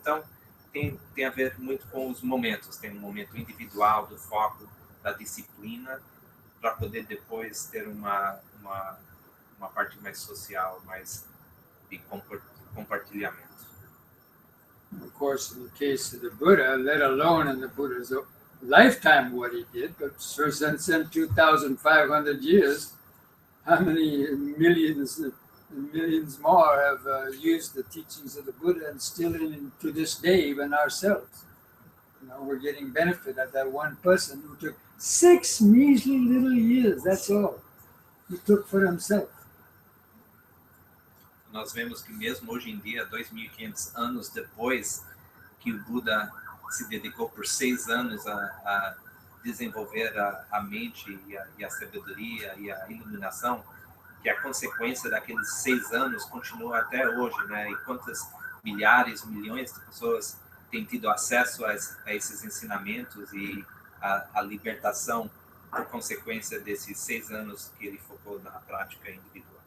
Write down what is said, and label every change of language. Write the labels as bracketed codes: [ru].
[pt] Então, tem a ver muito com os momentos. Tem um momento individual do foco, da disciplina, para poder depois ter uma parte mais social, mais de compartilhamento. [en] Of course, in the case of the Buddha, let alone in the Buddha's lifetime what he did, but since 2,500 years, how many millions and millions more have used the teachings of the Buddha, and still to this day, even ourselves. We're getting benefit of that one person who took 6 measly little years, that's all, he took for himself. [pt] Nós vemos que mesmo hoje em dia, 2.500 anos depois que o Buda se dedicou por 6 anos a desenvolver a mente e a sabedoria e a iluminação, que a consequência daqueles 6 anos continua até hoje, né? E quantas milhares, milhões de pessoas têm tido acesso a esses ensinamentos e a libertação por consequência desses 6 anos que ele focou na prática individual.